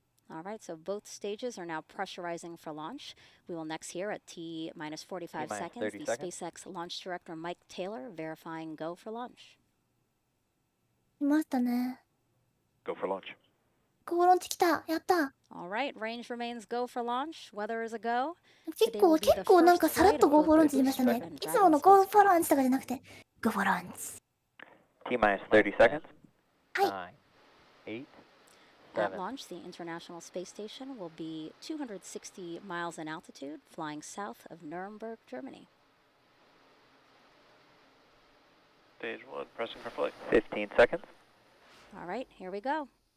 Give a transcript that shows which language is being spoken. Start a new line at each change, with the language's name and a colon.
English: All right, so both stages are now pressurizing for launch. We will next hear at T-minus 45 seconds, the SpaceX launch director Mike Taylor verifying go for launch.
Japanese: いましたね。
English: Go for launch.
Japanese: ごフォロンチ来た。やった。
English: All right, range remains go for launch. Weather is a go.
Japanese: 結構なんかさらっとごフォロンチ言いましたね。いつものゴーフォロンチとかじゃなくて、ゴフォロンチ。
English: T-minus 30 seconds.
Japanese: はい。
English: 9, 8, At 7. launch, the International Space Station will be 260 miles in altitude, flying south of Nuremberg, Germany. Stage 1, pressing for flight. 15 seconds. All right, here we go.